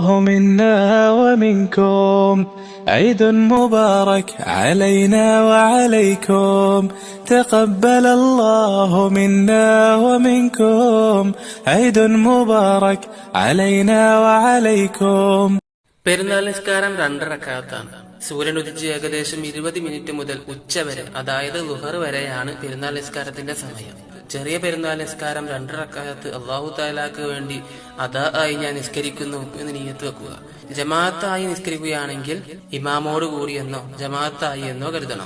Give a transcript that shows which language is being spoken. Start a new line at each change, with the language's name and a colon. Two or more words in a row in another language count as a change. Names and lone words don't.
Arabic: منا ومنكم عيد مبارك علينا وعليكم. تقبل الله منا ومنكم عيد مبارك علينا وعليكم.
Malayalam: പെരുന്നാൾ നിസ്കാരം 2 റക്അത്താണ്. സൂര്യൻ ഉദിച്ച് ഏകദേശം 20 മിനിറ്റ് മുതൽ ഉച്ച വരെ, അതായത് ളുഹർ വരെയാണ് പെരുന്നാൾ നിസ്കാരത്തിന്റെ സമയം. ചെറിയ പെരുന്നാൾ നിസ്കാരം 2 റക്അത്ത്
Arabic: الله تعالى
Malayalam: വേണ്ടി അദാ ആയി ഞാൻ നിസ്കരിക്കുന്നു എന്ന് നിയ്യത്ത് വെക്കുക. ജമാഅത്തായി നിസ്കരിക്കുകയാണെങ്കിൽ ഇമാമോട് കൂടിയെന്നോ ജമാഅത്തായി എന്നോ കരുതണം.